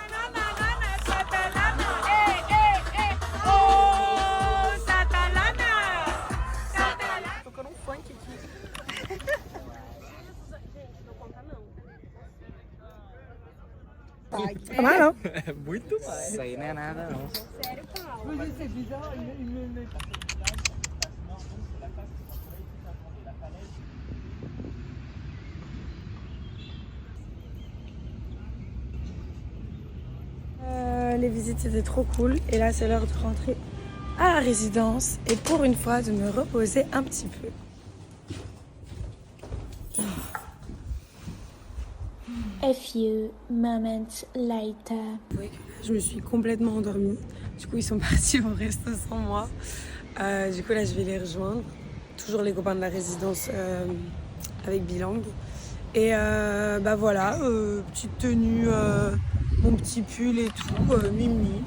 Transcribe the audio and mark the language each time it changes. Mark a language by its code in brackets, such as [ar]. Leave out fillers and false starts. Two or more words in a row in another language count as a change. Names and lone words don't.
[fr] Pas mal, hein? [pt] Muito mais. Isso aí não é nada, não. [fr] Les visites étaient trop cool et là c'est l'heure de rentrer à la résidence et pour une fois de me reposer un petit peu. [en] A few moments later. [fr] Je me suis complètement endormie. Du coup ils sont partis au resto sans moi. Du coup là je vais les rejoindre. Toujours les copains de la résidence avec Bilang. Et bah voilà, petite tenue, mon petit pull et tout, mimi.